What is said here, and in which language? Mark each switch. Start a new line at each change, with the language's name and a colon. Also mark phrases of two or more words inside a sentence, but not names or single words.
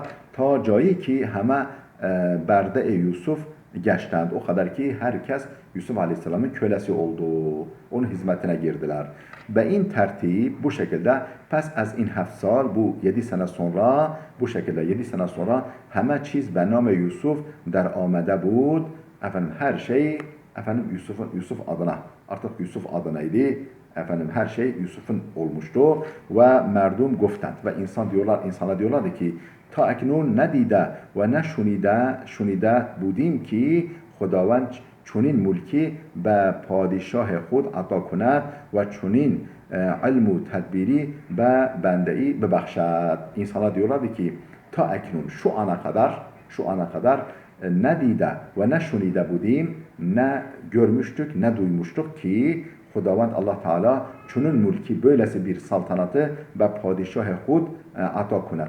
Persian: تا جایی که همه برده یوسف گشتند.
Turkish: O kadar ki herkes Yusuf Aleyhisselam'ın kölesi oldu. Onun hizmetine girdiler.
Persian: و این ترتیب
Turkish: bu şekilde
Persian: پس از این ۷ سال
Turkish: bu 7 sene sonra bu şekilde 7 sene sonra
Persian: همه چیز به نام یوسف در آمده بود.
Turkish: Her şey Yusuf adına artık Yusuf adınaydı. Her şey Yusuf'un olmuştu
Persian: ve مردم گفتند
Turkish: ve insana diyorlardı ki
Persian: تا اکنون ندیده و نه شنیده بودیم که خداوند چنین ملکی به پادشاه خود عطا کند و چنین علم و تدبیری به بنده‌ای ببخشد.
Turkish: İnsana diyorlardı ki
Persian: تا اکنون
Turkish: şu ana kadar
Persian: نه دیده و نه شنیده بودیم
Turkish: ne görmüştük ne duymuştuk ki Xudavand Allah Teala
Persian: چنین ملکی
Turkish: böylesi bir saltanatı ve
Persian: پادشاه خود عطا کند.